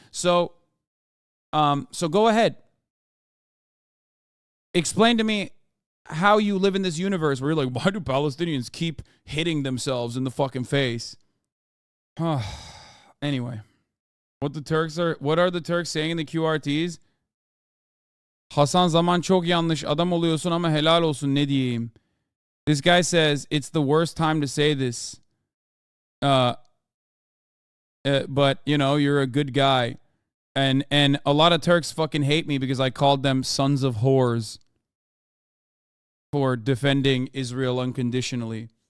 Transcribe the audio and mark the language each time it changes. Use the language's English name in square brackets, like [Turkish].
[English] So go ahead. Explain to me how you live in this universe where you're like, why do Palestinians keep hitting themselves in the fucking face? Anyway, what are the Turks saying in the QRTs? [Turkish] Hasan zaman çok yanlış adam oluyorsun ama helal olsun ne diyeyim. [English] This guy says it's the worst time to say this. But you know, you're a good guy. And a lot of Turks fucking hate me because I called them sons of whores for defending Israel unconditionally.